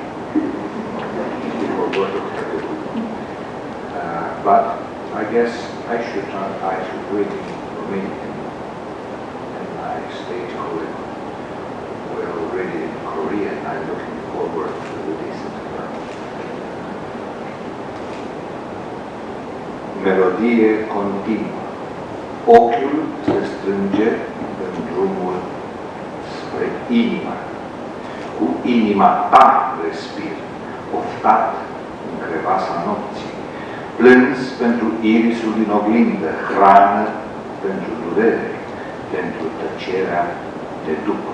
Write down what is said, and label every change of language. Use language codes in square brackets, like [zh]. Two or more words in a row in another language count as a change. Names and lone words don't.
[en] But I guess I should read in Romanian, and my stage colleague will read it in Korean. I'm looking forward to this as well. [ro] Melodie continuă. Ochiul se strânge în drumul spre inima. Cu inima ta respir, oftat în crevasa nopții, plâns pentru irisul din oglindă, hrană pentru durere, pentru tăcerea de după.